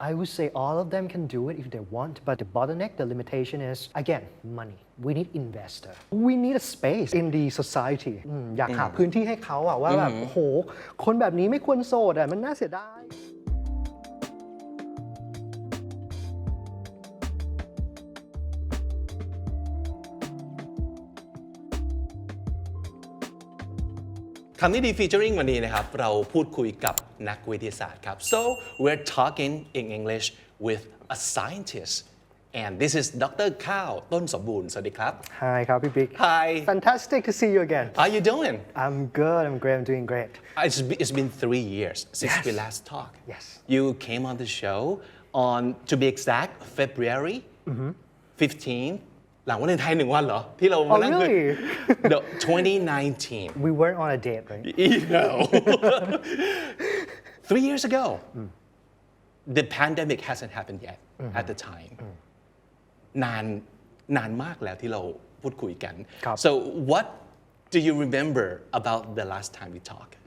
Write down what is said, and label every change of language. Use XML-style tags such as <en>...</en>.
<en>I would say all of them can do it if they want, but the bottleneck, the limitation is, again, money. We need investor. We need a space in the society.</en> <th>อยากหาพื้นที่ให้เขาอะว่าแบบโอ้โหคนแบบนี้ไม่ควรโสดอะมันน่าเสียดาย คำนี้ดีฟีเจอริงวันนี้นะครับเราพูดคุยกับนักวิทยาศาสตร์ครับ</th> <en>so we're talking in English with a scientist and this is Dr.</en> <th>ข้าวต้นสมบูรณ์สวัสดีครับ Hi ครับพี่บิ๊ก</th> <en>Hi Fantastic to see you again How are you doing I'm good I'm great I'm doing great It's been 3 years since we last talked Yes You came on the show on to be exact February 15</en> <th>หลังวันไทย1 วันเหรอที่เรามานั่งคุย</th> <en>No 2019 We weren't on a date right No 3 years ago the pandemic hasn't happened yet at the time</en> <th>นานมากแล้วที่เราพูดคุยกัน</th> <en>So what do you remember about the last time we talked</en>